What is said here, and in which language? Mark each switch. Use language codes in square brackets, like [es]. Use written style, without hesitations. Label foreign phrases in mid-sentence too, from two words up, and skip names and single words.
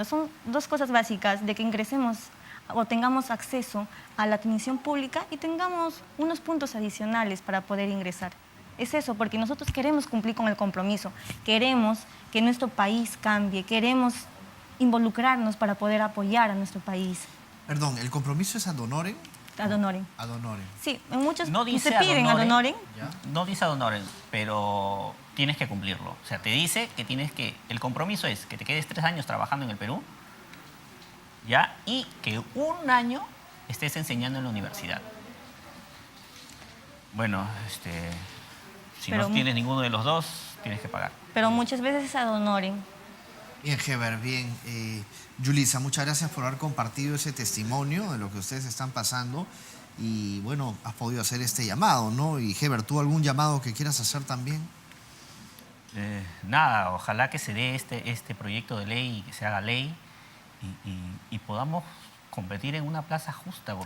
[es] Son 2 cosas básicas, de que ingresemos o tengamos acceso a la atención pública y tengamos unos puntos adicionales para poder ingresar. Es eso, porque nosotros queremos cumplir con el compromiso, queremos que nuestro país cambie, queremos involucrarnos para poder apoyar a nuestro país. Perdón, ¿el compromiso es [la] ad honorem? Ad honorem. Ad honorem. [es] Sí, en muchos no dice se piden [la] ad honorem. [es] No dice [la] ad honorem, [es] pero tienes que cumplirlo. O sea, te dice que el compromiso es que te quedes 3 años trabajando en el Perú, ¿ya? Y que 1 año estés enseñando en la universidad. Bueno, si Pero no tienes ninguno de los dos, tienes que pagar. Pero muchas veces es [la] ad honorem. [es] Bien, Heber, bien. Yulisa, muchas gracias por haber compartido ese testimonio de lo que ustedes están pasando. Y bueno, has podido hacer este llamado, ¿no? Y Heber, ¿tú algún llamado que quieras hacer también? Nada, ojalá que se dé este proyecto de ley y que se haga ley y podamos competir en una plaza justa, porque